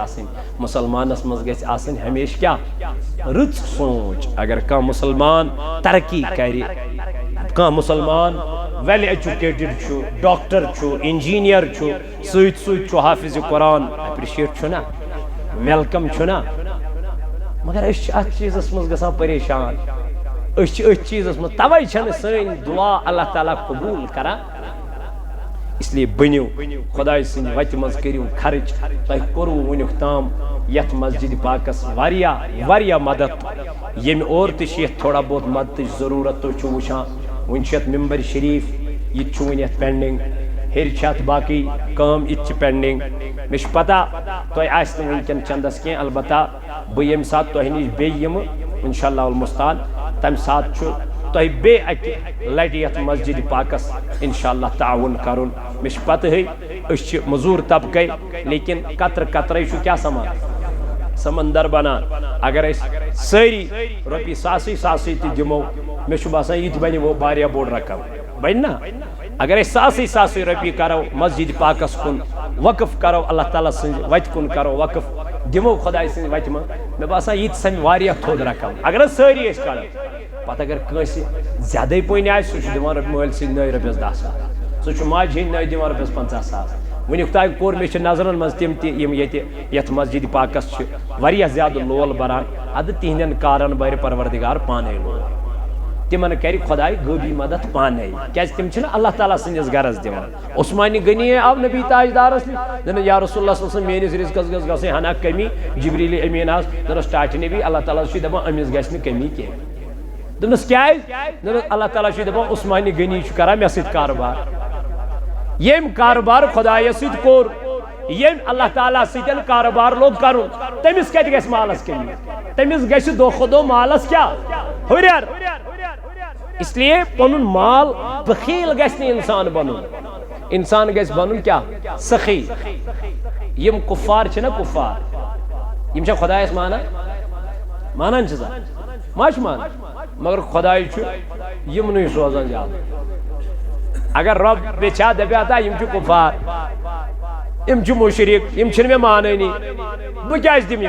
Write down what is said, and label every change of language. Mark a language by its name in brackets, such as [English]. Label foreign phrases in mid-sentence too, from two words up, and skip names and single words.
[Kashmiri] آسٕنۍ مُسلمانس منٛز گژھِ آسٕنۍ ہمیشہِ کیٛاہ رٕژ سونٛچ اگر کانٛہہ مُسلمان ترقی کرِ کانٛہہ مُسلمان [English] well educated [Kashmiri] چھُ ڈاکٹر چھُ انجیٖنیر چھُ سۭتۍ سۭتۍ چھُ حافظ قرآن ایپرِشیٹ چھُنہ ویلکم چھُنہ مگر أسۍ چھِ اتھ چیٖزس منٛز گژھان پریشان أسۍ چھِ أتھۍ چیٖزس منٛز توے چھنہٕ سٲنۍ دعا اللہ تعالیٰ قبوٗل کران اس لیے بٔنِو خۄداے سٕنٛدِ وتہِ منٛز کٔرِو خرٕچ تۄہہِ کوٚروٕ وُنیُک تام یتھ مسجد پاکس واریاہ مدد ییٚمہِ اور تہِ چھِ یتھ تھوڑا بہت مدتٕچ ضروٗرت تُہۍ چھِو وٕچھان وُنہِ چھُ یتھ ممبر شریٖف یہِ تہِ چھُ وُنہِ یتھ پینڈنگ ہیٚرِ چھِ اتھ باقٕے کٲم یہِ تہِ چھِ پینڈنگ مےٚ چھُ پتہ تۄہہِ آسہِ نہٕ وٕنکٮ۪ن چندس کینٛہہ البتہ بہٕ ییٚمہِ ساتہٕ تۄہہِ نِش بیٚیہِ یِمہٕ [Arabic] انشاء اللہ المستعان [Kashmiri] تمہِ ساتہٕ چھُ تہ بے اکہ لٹہ یتھ مسجد پاکس انشاءاللہ تعاون کرن مش پتہ ہے اس مزور طبقے لیکن قطر قطرے کیا سمان سمندر بنان اگر اس ساری رۄپیہِ ساسٕے تہِ دمو مے چھُ باسان یہ تہِ بنہِ واریاہ بوٚڑ رقم بنہِ نا اگر اس ساسٕے رۄپیہِ کرو مسجد پاکس کن وقف کرو اللہ تعالیٰ سٕنٛزِ وتہِ کن کرو وقف دمو خداے سٕنٛزِ وتہِ منٛز مے باسان یہ تہِ سمہِ واریاہ تھوٚد رقم اگر ساری أسۍ کرو پتہٕ اگر کٲنٛسہِ زیادَے پٔنۍ آسہِ سُہ چھُ دِوان مٲلۍ سٕنٛدۍ نٔے رۄپیَس 10 ساس سُہ چھُ ماجہِ ہٕنٛدۍ نٔے دِوان رۄپیَس 50 ساس ونیُک تام کوٚر مےٚ چھِ نظرن منٛز تِم تہِ یِم ییٚتہِ یتھ مسجد پاکس چھِ واریاہ زیادٕ لول بران ادٕ تِہنٛدٮ۪ن کارن بَرِ پروردگار پانے لول تمن کرِ خداے غٲبی مدد پانے کیازِ تِم چھِنہٕ اللہ تعالیٰ سٕنٛدِس گرس دِوان عثمانہِ غنی آو نبی تاجدارس نِش دپان [Arabic] یا رسول اللہ صلی اللہ علیہ وسلم [Kashmiri] میٲنِس رزقس گٔژھ گژھٕنۍ ہنا کمی جبریٖل امین آس دوٚپنس ٹاٹہِ نبی اللہ تعالیٰ چھُ دپان أمِس گژھِ نہٕ کمی کینٛہہ دوٚپنس کیازِ دوٚپنس اللہ تعالیٰ چھُ دپان عثمانہِ غنی چھُ کران مےٚ سۭتۍ کاربار یم کاربار خدایس سۭتۍ کوٚر یم اللہ تعالیٰ سۭتۍ کاربار لوگ کرُن تٔمِس کتہِ گژھِ مالس کمی تٔمِس گژھِ دۄہ کھۄتہٕ دۄہ مالس کیٛاہ ہُریر [Urdu] اس لیے [Kashmiri] پنن مال بخیل گژھِ نہٕ انسان بنُن انسان گژھِ بنُن کیٛاہ سخی یم کفار چھِ نا کفار یم چھا خدایس مانان چھِ سا ما چھِ مانان مگر خداے چھُ یمنٕے سوزان زیادٕ اگر رب بیچھا دپیا یم چھِ کفار یم چھِ مشرک یم چھِنہٕ مےٚ مانٲنی بہٕ کیازِ دِمہٕ